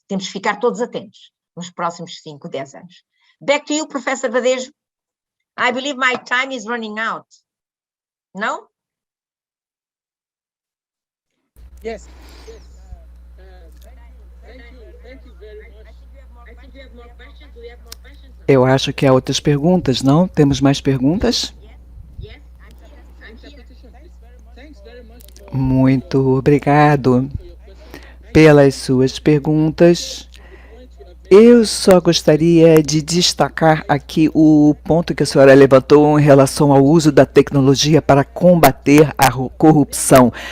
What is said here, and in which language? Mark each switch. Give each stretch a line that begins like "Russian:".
Portuguese: Temos que ficar todos atentos nos próximos 5, 10 anos.
English: Back to you, Professor Badejo. I believe my time is running out. No? Yes. Thank you very much. I think we have more questions. Do we have more questions?
Portuguese: eu acho que há outras perguntas, não? Temos mais perguntas?
English: Yes. Thanks very much
Portuguese: Muito obrigado pelas suas perguntas. Eu só gostaria de destacar aqui o ponto que a senhora levantou em relação ao uso da tecnologia para combater a corrupção.